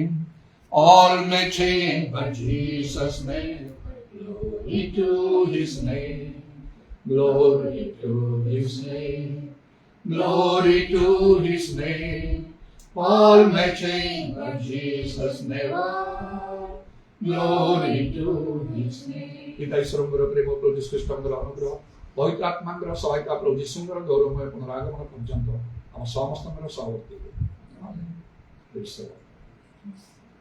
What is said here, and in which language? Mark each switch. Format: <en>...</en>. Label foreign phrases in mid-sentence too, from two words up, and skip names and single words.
<en>All may change, but Jesus never. Glory to His name. Glory to His name. Glory to His name. All may change, but Jesus never. Glory to His name.</en> <or>ପିତା ଈଶ୍ୱରଙ୍କର ପ୍ରେମ ପ୍ରଭୁ ଯୀଶୁ ଖ୍ରୀଷ୍ଟଙ୍କର ଅନୁଗ୍ରହ ପବିତ୍ର ଆତ୍ମାଙ୍କର ସହାୟତା ପ୍ରଭୁ ଯୀଶୁଙ୍କର ଗୌରବମୟ ପୁନରାଗମନ ପର୍ଯ୍ୟନ୍ତ ଆମ ସମସ୍ତଙ୍କର ସହବର୍ତ୍ତୀ ହେଉ। ଆମେନ୍।</or> <en>praise the Lord.</en>